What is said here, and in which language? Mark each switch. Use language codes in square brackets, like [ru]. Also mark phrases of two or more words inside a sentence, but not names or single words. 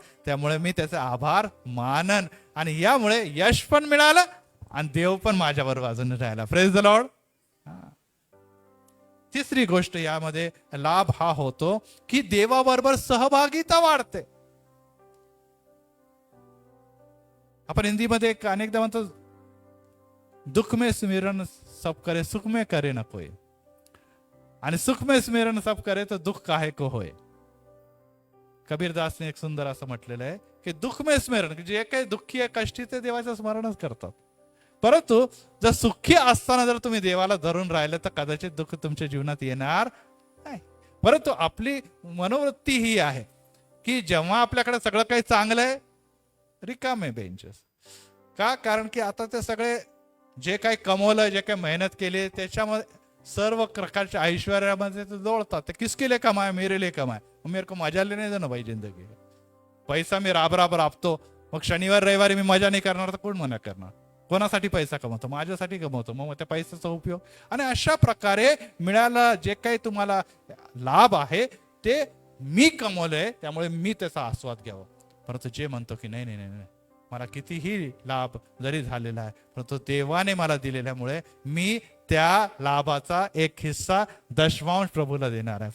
[mr] त्यामुळे मी त्याचे आभार मानन आणि यामुळे यश पण मिळालं आणि देव पण माझ्यावर बाजूने राहिला. [en] Praise the Lord. [mr] तिसरी गोष्ट यामध्ये लाभ हा होतो की देवाबरोबर सहभागिता वाढते. आपण हिंदीमध्ये अनेकदा म्हणतो [hi] दुःख में स्मरण सब करे, सुख में करे न कोई. आणि सुख में स्मरण सब करे तर दुःख काहे को होय. [mr] कबीरदासने एक सुंदर असं म्हटलेलं आहे की [hi] दुःख में स्मरण, [mr] जे काही दुःखी आहे, कष्टी, ते देवाचं स्मरणच करतात. परंतु जर सुखी असताना जर तुम्ही देवाला धरून राहिलं तर कदाचित दुःख तुमच्या जीवनात येणार नाही. परंतु आपली मनोवृत्ती ही आहे की जेव्हा आपल्याकडे सगळं काही चांगलं आहे, रिकामे बेंचेस का, कारण की आता ते सगळे जे काही कमवलं, जे काही मेहनत केली, त्याच्यामध्ये सर्व प्रकारच्या ऐश्वर्यामध्ये ते जोडतात. [hi] ते किसके लिए कमाए, मेरे लिए कमाए, मेरे को मजा लेने दो ना भाई जिंदगी. [mr] पैसा मी राब राबतो, मग शनिवार रविवारी मी मजा नाही करणार तर कोण मना करणार. कोणासाठी पैसा कमवतो? माझ्यासाठी कमवतो. मग त्या पैशाचा उपयोग. आणि अशा प्रकारे मिळाला जे काही तुम्हाला लाभ आहे ते मी कमवलंय, त्यामुळे मी त्याचा आस्वाद घ्यावा. परंतु जे म्हणतो की नाही नाही नाही, मला कितीही लाभ जरी झालेला आहे, परंतु देवाने मला दिलेल्यामुळे मी त्या लाभाचा एक हिस्सा, दशमांश प्रभूला देणार आहे.